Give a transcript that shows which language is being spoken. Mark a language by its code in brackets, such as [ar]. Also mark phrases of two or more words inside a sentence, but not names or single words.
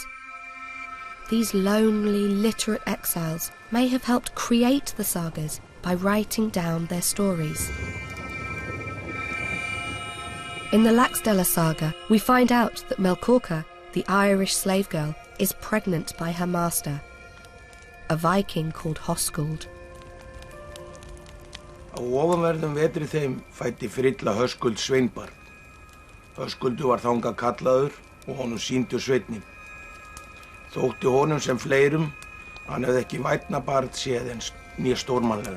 [en] These lonely, literate exiles may have helped create the sagas by writing down their stories. In the Laxdaela Saga, we find out that Melkorka, the Irish slave girl, is pregnant by her master, a Viking called Höskuld. [is] Á ofanverðum vetri þeim fæddi Frilla Höskuld sveinbarn. Höskuldur var þangað kallaður og honum sýndu sveinninn. Þótti honum sem fleirum, hann hefði ekki vænna barn séð en né stórmannlegra.